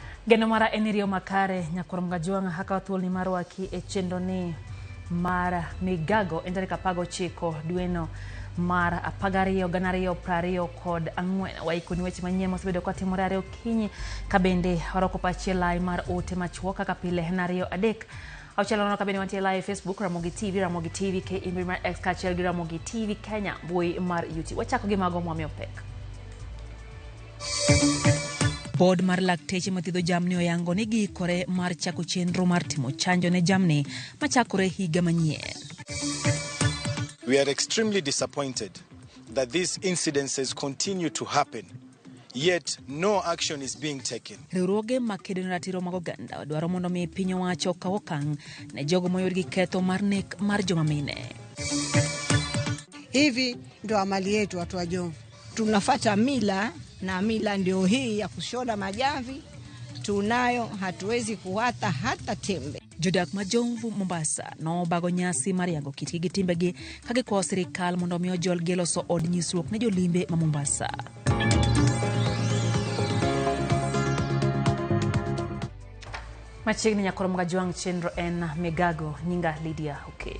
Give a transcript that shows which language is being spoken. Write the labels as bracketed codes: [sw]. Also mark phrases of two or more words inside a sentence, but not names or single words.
[luo] Geno mara enirio makare nyakurum gajuanga haka thuol ni marwaki e chendo ni mara migago endare kapago chiko dueno mara apagario ganario prario kod angwen waikuni weche manyemo sebedo kwa timorare okinyi kabende oroko pachi lai mar ote machuoka kapile nario adek auchalono kabende wantie live Facebook Ramogi TV ke imri mar X kachel gi Ramogi TV Kenya boy mar YouTube wachako gi mago mwami opek. Board mar lakteche mathiedho jamni oyango ni giikore mar chako chenro mar timo chanjo ne jamni machakore higa manyien. [en] We are extremely disappointed that these incidences continue to happen, yet no action is being taken. [luo] Riwruoge makedo ne ratiro mag oganda odwaro mondo mi piny owacho okaw okang' ne jogo moyud gi ketho mar nek mar joma mine. [sw] Hivi ndo amali yetu watu wa Jomvu. Tunafuata mila na mila ndio hii ya kushona majamvi. Tunayo, hatuwezi kuwata hata tembe. [luo] Jodak ma Jomvu Mombasa no bago nyasi mar yango kit gi timbegi kage kwa sirikal mondo mi ojol geloso od nyisruok ne jolimbe ma Mombasa. Machiegni nyakurum gajuang chenro en migago nyinga Lydia Okeyo.